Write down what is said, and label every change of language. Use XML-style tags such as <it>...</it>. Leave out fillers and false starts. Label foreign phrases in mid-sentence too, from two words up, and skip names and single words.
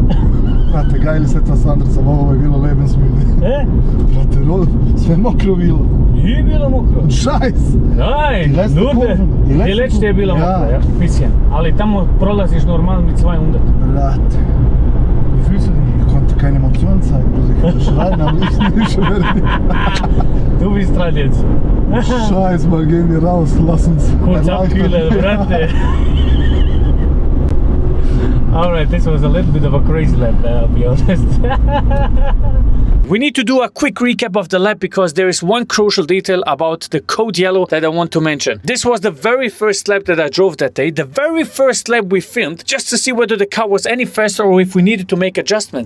<bs>Brate, geil je sad Sandra, sam ovo je bilo lebensmüde. Brate, sve mokro bilo. Nije bilo mokro.</bs> <de>Šajs! Nein, die letzte</de> <bs>je bila mokra,</bs> <de>ja, bisschen.</de> <bs>Ali tamo prolaziš normal mit 200. Brate.</bs> <de>Wie fühlst du dich? Ich konnte keine Emotionen zeigen, also ich konnte schreien, am liebsten nicht schwören. Du bist dran jetzt. Scheiß, mal gehen wir raus, lass uns. Kurz abkühlen, Brate.</de> <en>Alright, this was a little bit of a crazy lap, I'll be honest. We need to do a quick recap of the lap because there is one crucial detail about the code yellow that I want to mention. This was the very first lap that I drove that day, the very first lap we filmed, just to see whether the car was any faster or if we needed to make adjustments.</en>